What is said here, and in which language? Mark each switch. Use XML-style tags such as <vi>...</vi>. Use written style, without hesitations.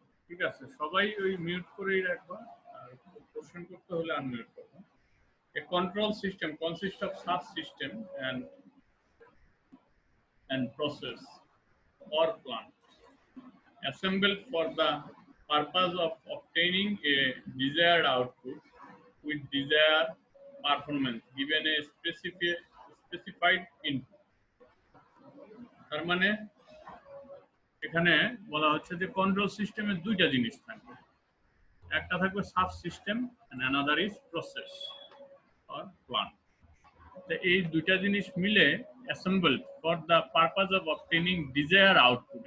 <bn>ঠিক আছে, সবাই ওই মিউট করেই রাখবা, আর কোশ্চেন করতে হলে আনমিউট করবা।</bn> <en>A control system consists of subsystem and process or plant assembled for the purpose of obtaining a desired output with desired performance given a specified input।</en> <bn>তার মানে এখানে বলা হচ্ছে যে কন্ট্রোল সিস্টেমের দুইটা জিনিস থাকবে, একটা থাকবে sub system</bn> <en>And another is process or plant.</en> <bn>তো এই দুইটা জিনিস মিলে</bn> <en>Assemble for the purpose of obtaining desire output.</en>